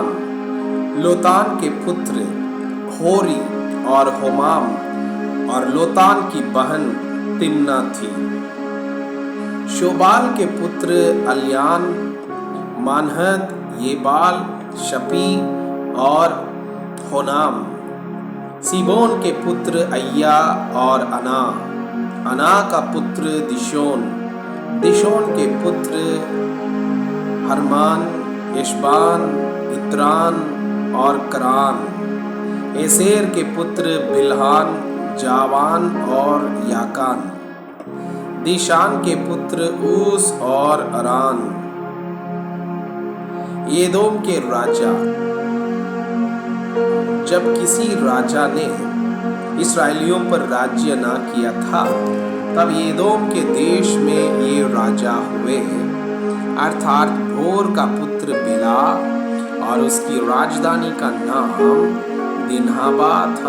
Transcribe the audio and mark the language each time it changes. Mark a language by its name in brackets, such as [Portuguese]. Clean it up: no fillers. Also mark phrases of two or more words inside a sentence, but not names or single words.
[Hindi] लोतान के पुत्र होरी और होमाम और लोतान की बहन तिम्ना थी। शोबाल के पुत्र अलियान, मानहत, येबाल, शपी और होनाम। सिबोन के पुत्र अय्या और अना। अना का पुत्र दिशोन। दिशोन के पुत्र हरमान, एशबान, इत्रान और करान। एसेर के पुत्र बिल्हान, जावान और याकान। दिशान के पुत्र ऊस और अरान। एदोम के राजा। जब किसी राजा ने इस्राएलियों पर राज्य ना किया था, तब एदोम के देश में ये राजा हुए, अर्थात भोर का पुत्र बिला, और उसकी राजधानी का नाम दिन्हाबा था।